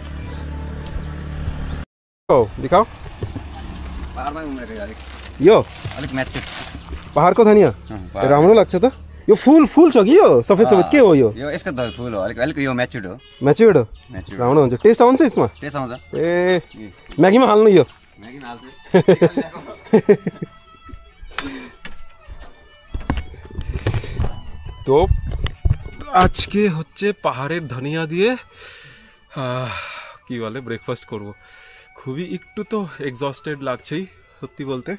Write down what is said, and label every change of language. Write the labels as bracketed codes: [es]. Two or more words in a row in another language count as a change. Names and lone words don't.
[ne] ओ दिखाओ यो पहाडको धनिया राम्रो लाग्छ त। यो फुल छ कि यो सफेद सफेद के हो यो? यसको त फुल हो, अलिक यो म्याच्युर्ड हो। म्याच्युर्ड हो, राम्रो हुन्छ। टेस्ट आउँछ यसमा? टेस्ट आउँछ। ए म्यागीमा हाल्नु यो? म्यागीमा हाल्छु। [bn] তো আজকে হচ্ছে পাহাড়ের ধনিয়া দিয়ে কি বলে ব্রেকফাস্ট করব। খুবই একটু তো এক্সস্টেড লাগছেই সত্যি বলতে।